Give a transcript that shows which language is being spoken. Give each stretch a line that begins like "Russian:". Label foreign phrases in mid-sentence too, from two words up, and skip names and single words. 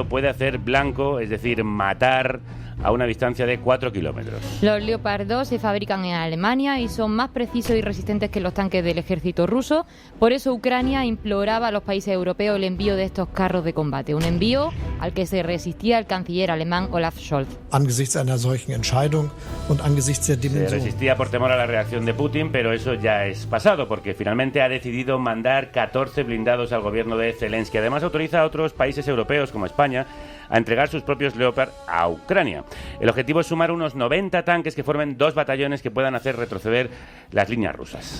Spanish: Puede hacer blanco, es decir, matar a una distancia de 4 kilómetros. Los Leopard 2 se fabrican en Alemania y son más precisos y resistentes que los tanques del ejército ruso. Por eso Ucrania imploraba a los países europeos el envío de estos carros de combate. Un envío al que se resistía el canciller alemán Olaf Scholz.
German: Angesichts einer solchen Entscheidung und angesichts der Dimension.
Spanish: Se resistía por temor a la reacción de Putin, pero eso ya es pasado, porque finalmente ha decidido mandar 14 blindados al gobierno de Zelensky. Además, autoriza a otros países europeos, como España, a entregar sus propios Leopard a Ucrania. El objetivo es sumar unos 90 tanques que formen 2 batallones que puedan hacer retroceder las líneas rusas.